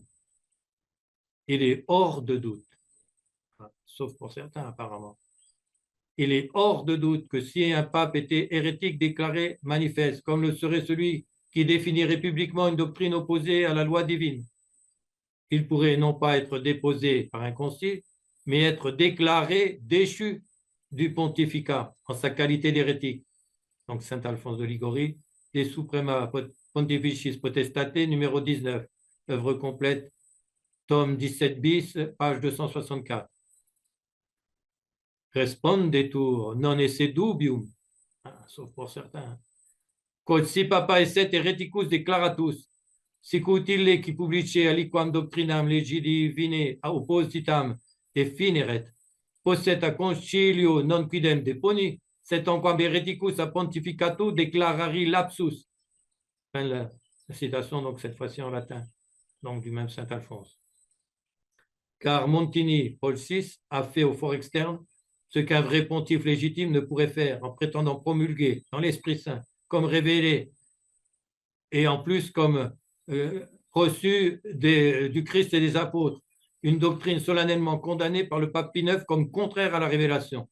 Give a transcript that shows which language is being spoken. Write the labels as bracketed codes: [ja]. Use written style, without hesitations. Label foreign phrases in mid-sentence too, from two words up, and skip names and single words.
[fr] Il est hors de doute, sauf pour certains apparemment, il est hors de doute que si un pape était hérétique déclaré manifeste, comme le serait celui qui définirait publiquement une doctrine opposée à la loi divine, il pourrait non pas être déposé par un concile, mais être déclaré déchu du pontificat en sa qualité d'hérétique. Donc saint Alphonse de Liguori, De Suprema Pontificis Potestate, numéro 19, œuvre complète, tome 17 bis, page 264. [la] Respondetur non esse dubium, [fr] sauf pour certains, [la] quod si papa esset hereticus declaratus, sic ut ille qui publice aliquam doctrinam legi divine oppositam defineret, posset a concilio non quidem deponi, set enquam hereticus a pontificatu declarari lapsus. [fr] Fin de la citation, donc cette fois-ci en latin, donc du même saint Alphonse. Car Montini, Paul VI, a fait au fort externe ce qu'un vrai pontife légitime ne pourrait faire en prétendant promulguer dans l'Esprit Saint, comme révélé, et en plus comme reçu du Christ et des apôtres, une doctrine solennellement condamnée par le pape Pie IX comme contraire à la révélation.